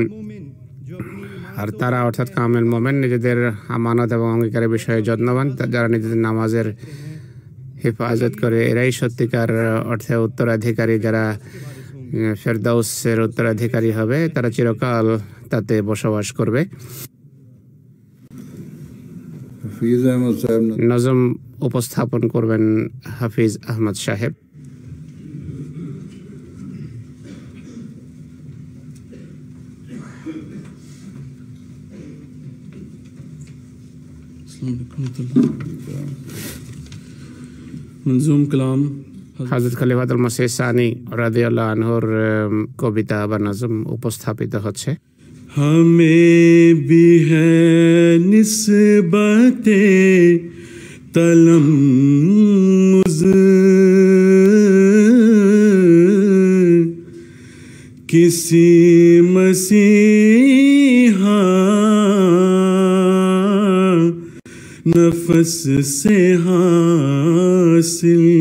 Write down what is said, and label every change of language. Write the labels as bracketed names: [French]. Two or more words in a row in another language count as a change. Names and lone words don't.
[Bangla] আর তারা অর্থাৎ কামিল মুমিন নিজেদের আমানত এবং অঙ্গীকারের বিষয়ে যত্নবান, যারা নিজেদের নামাজের হেফাজত করে, এরাই সত্যিকার অর্থে উত্তরাধিকারী, যারা ফেরদাউসের উত্তরাধিকারী হবে, তারা চিরকাল তাতে বসবাস করবে। হাফিজ আহমদ সাহেব নজম উপস্থাপন করবেন হাফিজ আহমদ সাহেব। [Urdu] منظوم کلام [Bangla] হযরত খলিফাতুল মসিহ সানি রাদিয়াল্লাহু আনহুর কবিতা বা নজম উপস্থাপিত হচ্ছে। [Urdu] ہمیں بھی ہے نسبت تلمذ کسی مسیحا نفس سے حاصل،